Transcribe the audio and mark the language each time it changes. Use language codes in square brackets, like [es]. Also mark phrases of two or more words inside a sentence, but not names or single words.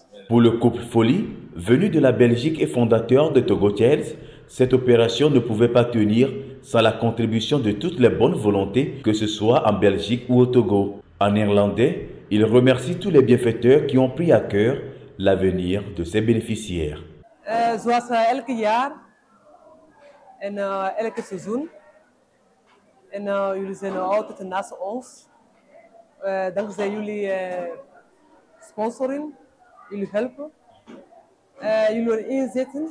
[fr] Pour le couple Folie, venu de la Belgique et fondateur de Togo Child, cette opération ne pouvait pas tenir sans la contribution de toutes les bonnes volontés, que ce soit en Belgique ou au Togo. En néerlandais, il remercie tous les bienfaiteurs qui ont pris à cœur l'avenir de ses bénéficiaires. [nl] Zoals elke jaar en elke seizoen. En jullie zijn altijd naast ons. Dankzij jullie sponsoring, jullie helpen. Jullie inzetten.